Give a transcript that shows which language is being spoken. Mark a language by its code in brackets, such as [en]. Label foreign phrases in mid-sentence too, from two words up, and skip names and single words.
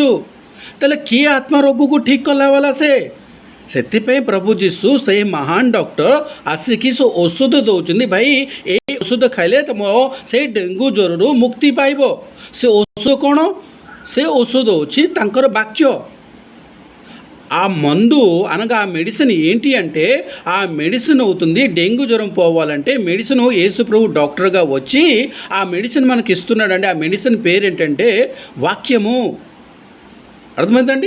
[or] ତାହେଲେ କିଏ ଆତ୍ମା ରୋଗକୁ ଠିକ୍ କଲା ବାଲା ସେ? ସେଥିପାଇଁ ପ୍ରଭୁ ଯୀଶୁ ସେହି ମହାନ ଡକ୍ଟର ଆସିକି ସେ ଔଷଧ ଦେଉଛନ୍ତି। ଭାଇ ଏଇ ଔଷଧ ଖାଇଲେ ତୁମ ସେଇ ଡେଙ୍ଗୁ ଜ୍ୱରରୁ ମୁକ୍ତି ପାଇବ। ସେ ଔଷଧ କ'ଣ? ସେ ଔଷଧ ହେଉଛି ତାଙ୍କର ବାକ୍ୟ। [te] ఆ మందు అనగా ఆ మెడిసిన్ ఏంటి అంటే, ఆ మెడిసిన్ అవుతుంది డెంగ్యూ జ్వరం పోవాలంటే మెడిసిన్ యేసు ప్రభు డాక్టర్గా వచ్చి ఆ మెడిసిన్ మనకి ఇస్తున్నాడండి. ఆ మెడిసిన్ పేరు ఏంటంటే వాక్యము. అర్థమైందండి?